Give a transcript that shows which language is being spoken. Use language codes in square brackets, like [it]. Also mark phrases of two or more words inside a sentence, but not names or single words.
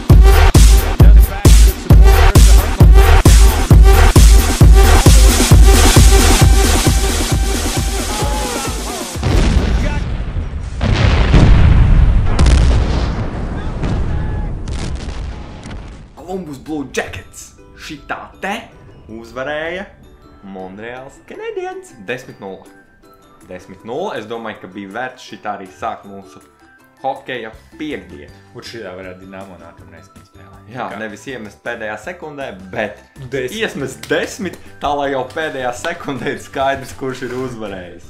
[en] Does it back. Good support. There's a [lv] Columbus Blue Jackets šitā te uzvarēja Montreals Canadiens 10-0. 10-0. Es domāju, ka bija vērts šitā arī sākt mūsu hokeja piekdienu. Un šitā varētu Dinamo nākamreiz spēlēt. Jā, nevis iemest pēdējā sekundē, bet iesmest 10, tā lai jau pēdējā sekundē ir skaidrs, kurš ir uzvarējis.